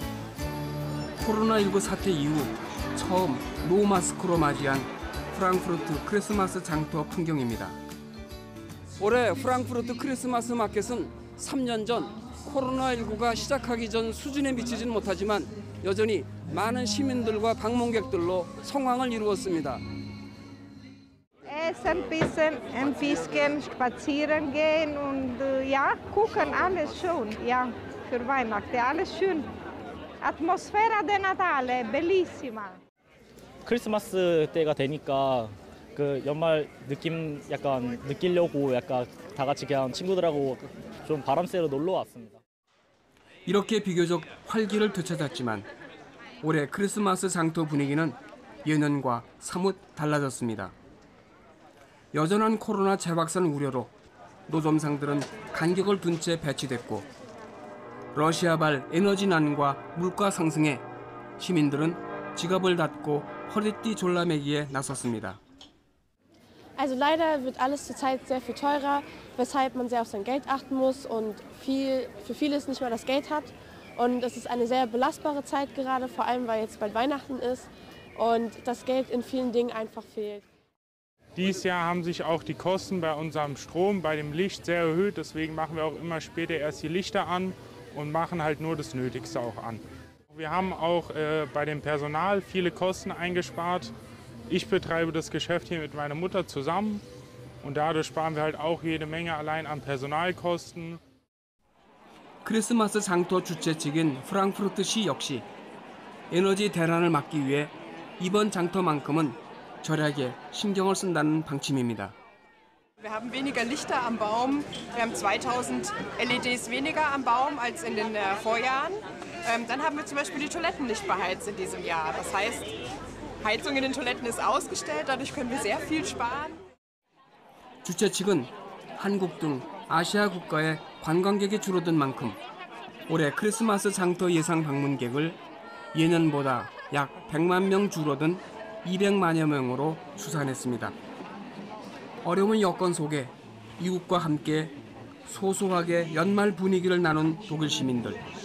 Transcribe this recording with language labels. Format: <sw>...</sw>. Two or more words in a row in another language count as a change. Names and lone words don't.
<ko>코로나19 사태 이후 처음 노마스크로 맞이한 프랑크푸르트 크리스마스 장터 풍경입니다. 올해 프랑크푸르트 크리스마스 마켓은 3년 전 코로나19가 시작하기 전 수준에 미치지는 못하지만 여전히 많은 시민들과 방문객들로 성황을 이루었습니다.</ko> <de>Essen ein bisschen spazieren gehen und ja, gucken alles schön, ja, für Weihnachten, alles schön.</de> <it>Atmosfera de Natale, bellissima.</it> <ko>크리스마스 때가 되니까 그 연말 느낌 약간 느끼려고 약간 다 같이 그냥 친구들하고 좀 바람 쐬러 놀러 왔습니다. 이렇게 비교적 활기를 되찾았지만 올해 크리스마스 장터 분위기는 예년과 사뭇 달라졌습니다. 여전한 코로나 재확산 우려로 노점상들은 간격을 둔 채 배치됐고 러시아발 에너지난과 물가 상승에 시민들은 지갑을 닫고 허리띠 졸라매기에 나섰습니다.</ko> <de>Also leider wird alles zurzeit sehr viel teurer, weshalb man sehr auf sein Geld achten muss und für vieles nicht mehr das Geld hat. Und es ist eine sehr belastbare Zeit gerade, vor allem weil jetzt bald Weihnachten ist und das Geld in vielen Dingen einfach fehlt. Dieses Jahr haben sich auch die Kosten bei unserem Strom, bei dem Licht sehr erhöht. Deswegen machen wir auch immer später erst die Lichter an und machen halt nur das Nötigste auch an. Wir haben auch bei dem Personal viele Kosten eingespart. Ich betreibe das Geschäft hier mit meiner Mutter zusammen und dadurch sparen wir halt auch jede Menge allein an Personalkosten.</de> <ko>크리스마스 장터 주최 측인 프랑크푸르트시 역시 에너지 대란을 막기 위해 이번 장터만큼은 절약에 신경을 쓴다는 방침입니다.</ko> <de>Wir haben weniger Lichter am Baum. Wir haben 2000 LEDs weniger am Baum als in den Vorjahren. Dann haben wir zum Beispiel die Toiletten nicht beheizt in diesem Jahr. Das heißt, Heizung in den Toiletten ist ausgestellt. Dadurch können wir sehr viel sparen.</de> <ko>주최 측은 한국 등 아시아 국가의 관광객이 줄어든 만큼 올해 크리스마스 장터 예상 방문객을 예년보다 약 100만 명 줄어든 200만여 명으로 추산했습니다. 어려운 여건 속에 이웃과 함께 소소하게 연말 분위기를 나눈 독일 시민들.</ko>